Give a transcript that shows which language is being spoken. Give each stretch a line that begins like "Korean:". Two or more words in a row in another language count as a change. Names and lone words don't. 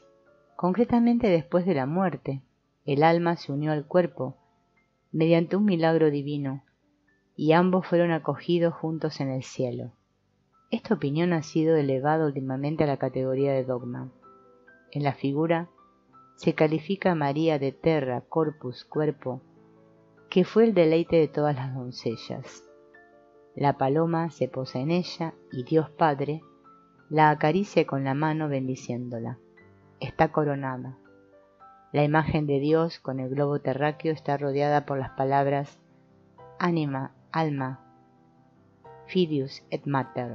Spanish: Concretamente, después de la muerte, el alma se unió al cuerpo mediante un milagro divino y ambos fueron acogidos juntos en el cielo. Esta opinión ha sido elevada últimamente a la categoría de dogma. En la figura se califica a María de
Latin: terra, corpus,
Spanish: cuerpo, que fue el deleite de todas las doncellas. La paloma se posa en ella y Dios Padre la acaricia con la mano bendiciéndola. Está coronada. La imagen de Dios con el globo terráqueo está rodeada por las palabras Anima, alma,
Latin: Filius et Mater.